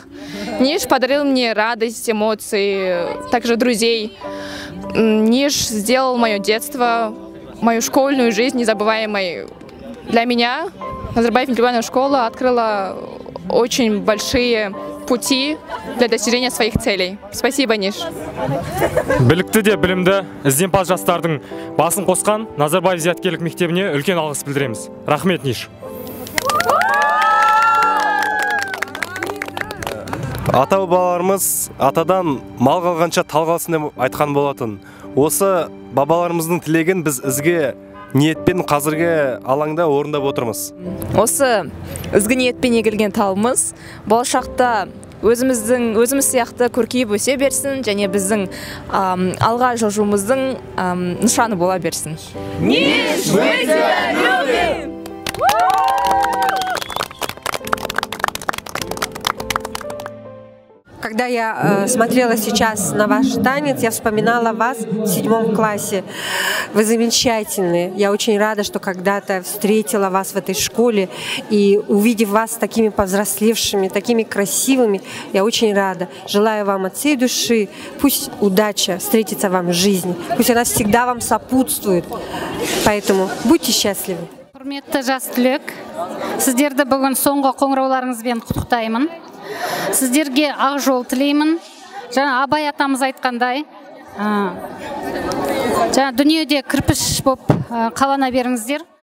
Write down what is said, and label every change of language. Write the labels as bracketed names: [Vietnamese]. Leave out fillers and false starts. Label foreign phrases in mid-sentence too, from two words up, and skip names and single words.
[Russian] Ниш подарил мне радость, эмоции, также друзей. Ниш сделал мое детство, мою школьную жизнь незабываемой. Для меня Назарбаев интеллектуальная школа открыла очень большие пути для достижения своих целей. Спасибо, Ниш. [Kazakh] Білікті де білімді ізденімпаз жастардың басын қосқан Назарбаев зияткерлік мектебіне үлкен алғыс білдіреміз. Рахмет, Ниш. Ата-бабаларымыз атадан мал қалғанша тал қалсын деп айтқан болатын. Осы бабаларымыздың тілегін біз ізге ниетпен қазіргі алаңда орындап отырмыз. Осы ізгі ниетпен егілген талымыз болашақта өзіміз сияқты көркейіп өсе берсін, және біздің алға жылжуымыздың нышаны бола берсін. [Russian] Когда я смотрела сейчас на ваш танец, я вспоминала вас в 7 классе. Вы замечательные. Я очень рада, что когда-то встретила вас в этой школе. И увидев вас такими повзрослевшими, такими красивыми, я очень рада. Желаю вам от всей души, пусть удача встретится вам в жизни. Пусть она всегда вам сопутствует. Поэтому будьте счастливы. [Kazakh] Құрметті жас түлек, сіздерді бүгін соңғы қоңырауларыңызбен құттықтаймын. Сіздерге ақ жол тілеймін. Жаңа Абай атамыз айтқандай, жаңа дүниеде кірпіш боп қалана беріңіздер.